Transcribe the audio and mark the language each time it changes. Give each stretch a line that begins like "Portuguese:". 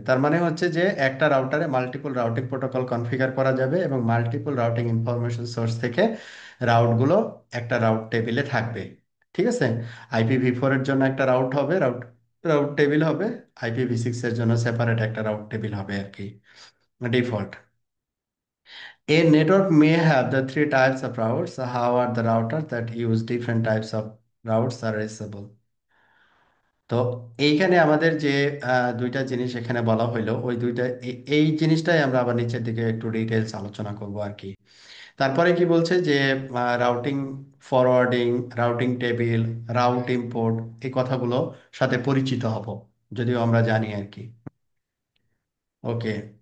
Bangla: তার মানে হচ্ছে যে একটা রাউটারে মাল্টিপল রাউটিং প্রোটোকল কনফিগার করা যাবে এবং মাল্টিপল রাউটিং ইনফরমেশন সোর্স থেকে রাউটগুলো একটা রাউট টেবিলে থাকবে। ঠিক আছে। আইপিভি4 এর জন্য একটা রাউট হবে, রাউট রাউট টেবিল হবে। আইপিভি6 এর জন্য সেপারেট একটা রাউট টেবিল হবে আর কি, default.
English: A network may have the three types of routes. However, the routers that use different types of routes are reachable.
Bangla: তো এইখানে আমাদের যে দুইটা জিনিস এখানে বলা হইলো, ওই দুইটা এই জিনিসটাই আমরা আবার নিচের দিকে একটু ডিটেলস আলোচনা করব আর কি। তারপরে কি বলছে যে routing, forwarding, routing table, route import, এই কথাগুলো সাথে পরিচিত হব, যদিও আমরা জানি আর কি। ওকে।